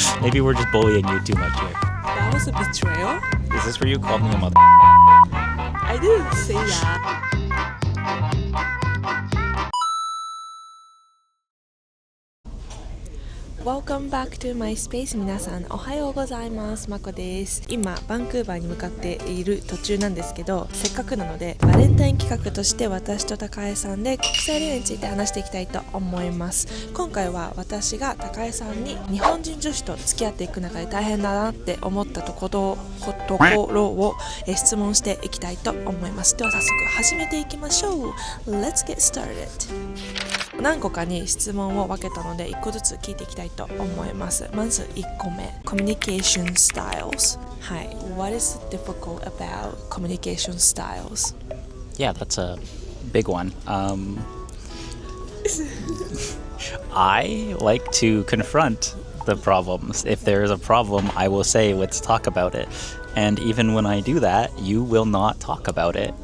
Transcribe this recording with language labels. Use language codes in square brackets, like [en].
[en] Maybe we're just bullying you too much here. That was a betrayal? Is this where you called me a mother? I didn't say that. Welcome back to my space. [ja] 皆さんおはようございます。まこです。今バンクーバーに向かっている途中なんですけど、せっかくなのでバレンタイン企画として私と高江さんで国際恋愛について話していきたいと思います。今回は私が高江さんに日本人女子と付き合っていく中で大変だなって思ったところを質問していきたいと思います。では早速始めていきましょう。 [en] Let's get started。 [ja] 何個かに質問を分けたので1個ずつ聞いていきたいと思います。まず1個目 [en] Communication styles。はい、 What is difficult about communication styles? Yeah, that's a big one. I like to confront the problems. If there is a problem, I will say, let's talk about it. And even when I do that, you will not talk about it.